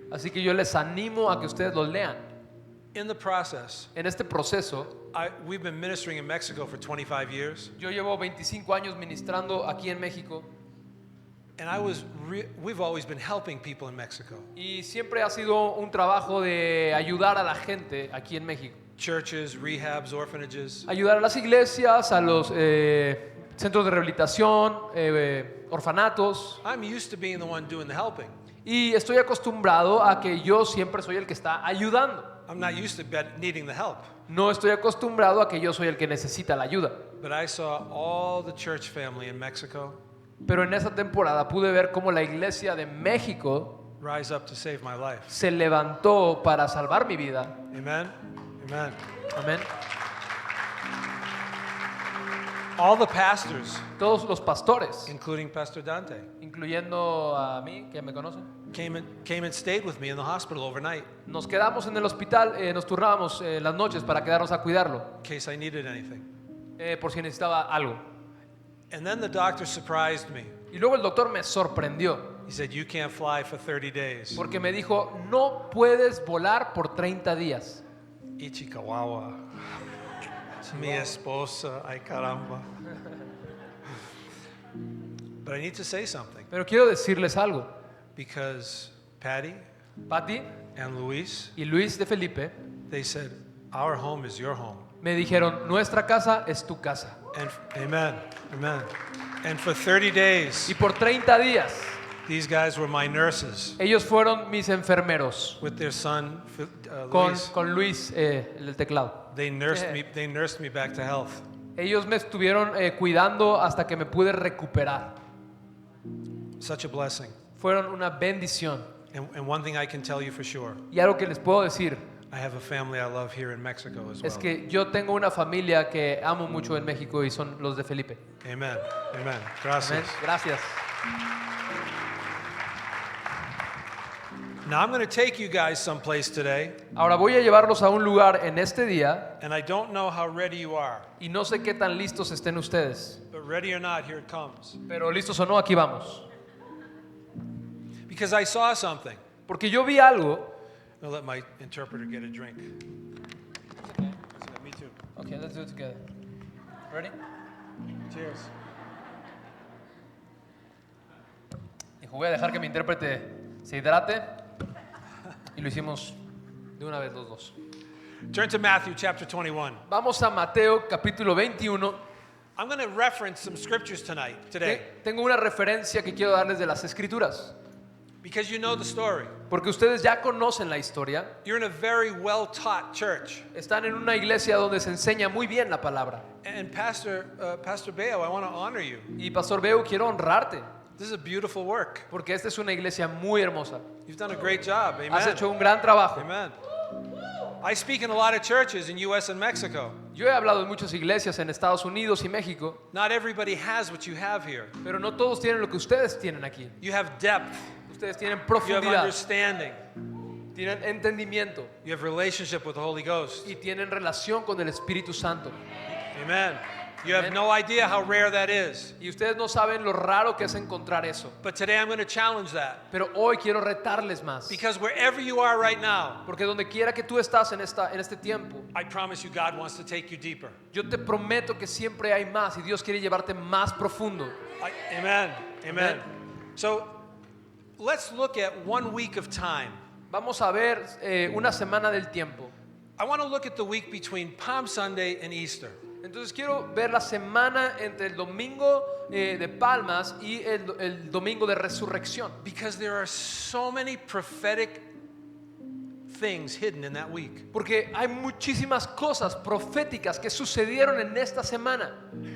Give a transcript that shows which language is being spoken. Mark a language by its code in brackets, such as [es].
[es] Así que yo les animo a que ustedes los lean. [en] In the process, [es] En este proceso, [en] we've been ministering in Mexico for 25 years. [es] yo llevo 25 años ministrando aquí en México [en] And we've always been helping people in Mexico. [es] y siempre ha sido un trabajo de ayudar a la gente aquí en México. [en] Churches, rehabs, orphanages. [es] Ayudar a las iglesias, a los centros de rehabilitación, orfanatos. [en] I'm used to being the one doing the helping. [es] Y estoy acostumbrado a que yo siempre soy el que está ayudando. [en] I'm not used to needing the help. [es] No estoy acostumbrado a que yo soy el que necesita la ayuda. [en] But I saw all the church family in Mexico [es] Pero en esa temporada pude ver cómo la iglesia de México [en] rise up to save my life. [es] se levantó para salvar mi vida. [en] Amen? Amen. [es] Amén. [en] All the pastors, [es] Todos los pastores, [en] including Pastor Dante, [es] incluyendo a mí, que me conocen, [en] came and stayed with me in the hospital overnight [es] nos quedamos en el hospital, nos turnábamos las noches para quedarnos a cuidarlo, [en] in case I needed anything. [es] por si necesitaba algo. [en] And then the doctor surprised me. [es] Y luego el doctor me sorprendió, [en] He said, "You can't fly for 30 days." [es] porque me dijo, no puedes volar por 30 días. Ichikawawa. Mi esposa, ay caramba. [en] But I need to say something [es] Pero quiero decirles algo. [en] because Patty [es] Patty [en] and Luis, [es] y Luis de Felipe [en] they said, "Our home is your home." [es] me dijeron, nuestra casa es tu casa. [en] And amen. Amen. And for 30 days, [es] Y por 30 días, [en] these guys were my nurses [es] ellos fueron mis enfermeros, [en] with their son [es] con [en] Luis. [es] Luis el teclado. [en] They nursed me back to health. [es] Ellos me estuvieron cuidando hasta que me pude recuperar. [en] Such a blessing. [es] Fueron una bendición. [en] And one thing I can tell you for sure, [es] Y algo que les puedo decir [en] I have a family I love here in Mexico as well. [es] es que yo tengo una familia que amo mucho en México y son los de Felipe. [en] Amen. Amen. [es] Gracias. Amén. Gracias. [en] Now I'm going to take you guys someplace today, [es] Ahora voy a llevarlos a un lugar en este día [en] and I don't know how ready you are, [es] y no sé qué tan listos estén ustedes. [en] but ready or not, here it comes. [es] Pero listos o no, aquí vamos. [en] Because I saw something. [es] Porque yo vi algo. [en] I'll let my interpreter get a drink. Me too. Okay, let's do it together. Ready? Cheers. [es] Dijo, voy a dejar que mi intérprete se hidrate. Y lo hicimos de una vez los dos. [en] Turn to Matthew chapter 21. [es] Vamos a Mateo capítulo 21. [en] I'm going to reference some scriptures today, [es] Tengo una referencia que quiero darles de las escrituras. [en] because you know the story. [es] Porque ustedes ya conocen la historia. [en] You're in a very well-taught church. [es] Están en una iglesia donde se enseña muy bien la palabra. [en] And Pastor Bayo, I want to honor you. [es] Y Pastor Beu, quiero honrarte. [en] This is a beautiful work. [es] Porque esta es una iglesia muy hermosa. [en] You've done a great job. [es] Has [en] Amen. [es] hecho un gran trabajo. [en] Amen. I speak in a lot of churches in U.S. and Mexico. [es] Yo he hablado en muchas iglesias en Estados Unidos y México. [en] Not everybody has what you have here. [es] Pero no todos tienen lo que ustedes tienen aquí. [en] You have depth. [es] Ustedes tienen [en] You have [es] profundidad, [en] understanding. [es] tienen entendimiento [en] You have relationship with the Holy Ghost. [es] y tienen relación con el Espíritu Santo. [en] Amen. You have [es] Amen. [en] no idea how rare that is. [es] Y ustedes no saben lo raro que es encontrar eso. [en] But today I'm going to challenge that. [es] Pero hoy quiero retarles más. [en] Because wherever you are right now, [es] Porque donde quiera que tú estás en este tiempo, [en] I promise you God wants to take you deeper. [es] yo te prometo que siempre hay más y Dios quiere llevarte más profundo. [en] Amen. Amen. [es] Amen. [en] So let's look at 1 week of time. [es] Vamos a ver una semana del tiempo. [en] I want to look at the week between Palm Sunday and Easter. [es] Entonces quiero ver la semana entre el domingo de Palmas y el domingo de Resurrección. [en] Because there are so many prophetic things hidden in that week. [es] Porque hay muchísimas cosas proféticas que sucedieron en esta semana.